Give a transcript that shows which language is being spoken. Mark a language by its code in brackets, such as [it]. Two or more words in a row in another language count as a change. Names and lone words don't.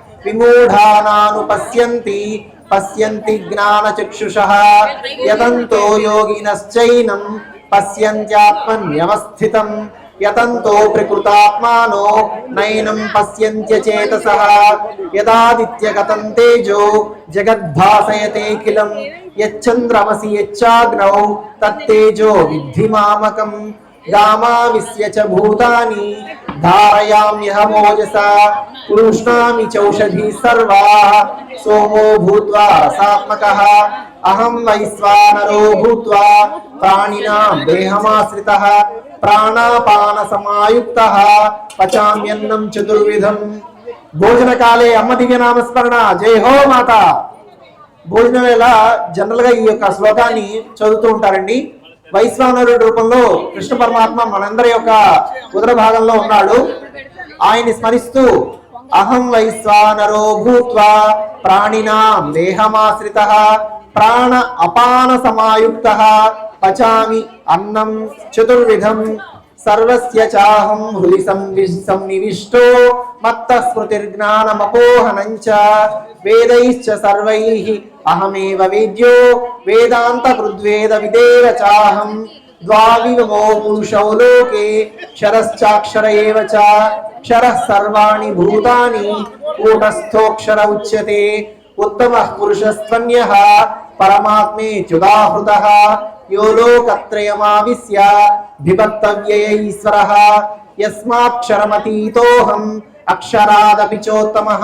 [sa] విమూఢానానుపశ్యంతి పశ్యంతి జ్ఞానచక్షుషః యతంతో యోగినశ్చైనం పశ్యంత్యాత్మన్యవస్థితం యతంతో ప్రకృతాత్మానో నైనం పశ్యంత్యచేతసః యదాదిత్యగతం తేజో జగద్భాసయతేఖిలం యచ్చంద్రమసి యచ్చాగ్నౌ తత్తేజో విద్ధి మామకం గామావిశ్య చ భూతాని ధారయామ్యహమోజసా పురుష్ణామి చౌషధీ సర్వాః సోమో భూత్వా రసాత్మకః అహం వైశ్వానరో భూత్వా ప్రాణినాం దేహమాశ్రితః ప్రాణాపాన సమాయుక్తః పచామ్యన్నం చతుర్విధం. భోజనకాలే అమ్మ దివ్య నామస్మరణ. [hi] जय हो माता. [te] భోజనం వేళ జనరల్ గా ఈ యొక్క శ్లోకాన్ని చదువుతూ ఉంటారండి. వైశ్వానరుడి రూపంలో కృష్ణ పరమాత్మ మనందరి యొక్క ఉదర భాగంలో ఉన్నాడు. ఆయన్ని స్మరిస్తూ [sa] అహం వైశ్వానరో భూత్వా ప్రాణినాం దేహమాశ్రితః ప్రాణ అపాన సమాయుక్తః పచామి అన్నం చతుర్విధం సర్వస్య చాహం హృది సంనివిష్టో మత్త స్మృతిర్జ్ఞానమపోహనం చ వేదైశ్చ సర్వైః అహమేవ వేద్యో వేదాంత కృద్వేద విదేవ చాహం ద్వావిమో పురుషౌ లోకే క్షరశ్చాక్షర ఏవ చ క్షరః సర్వాణి భూతాని కూటస్థోక్షర ఉచ్యతే उत्तमः पुरुषस्त्वन्यः परमात्मेत्युदाहृतः यो लोकत्रयमाविश्य विभक्तव्यय ईश्वरः यस्माक्षरमतीतोऽहम् अक्षरादपि चोत्तमः